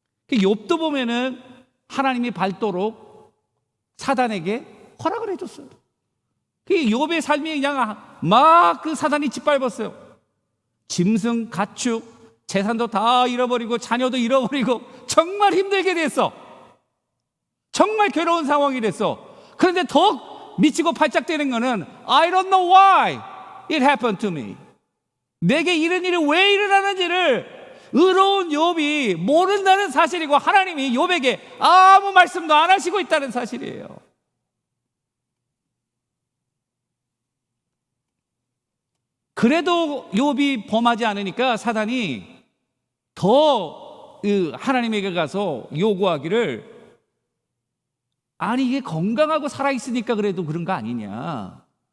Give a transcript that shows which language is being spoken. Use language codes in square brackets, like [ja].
[ko] 욥도 보면은 하나님이 밟도록 사단에게 허락을 해줬어요. 욥의 삶이 그냥 막 그 사단이 짓밟았어요. 짐승, 가축, 재산도 다 잃어버리고 자녀도 잃어버리고 정말 힘들게 됐어. 정말 괴로운 상황이 됐어. 그런데 더 미치고 팔짝대는 거는 [en] I don't know why it happened to me. [ko] 내게 이런 일이 왜 일어나는지를 의로운 욥이 모른다는 사실이고, 하나님이 욥에게 아무 말씀도 안 하시고 있다는 사실이에요. 그래도 욥이 범하지 않으니까 사단이 더 하나님에게 가서 요구하기를, 아니 이게 건강하고 살아있으니까 그래도 그런 거 아니냐,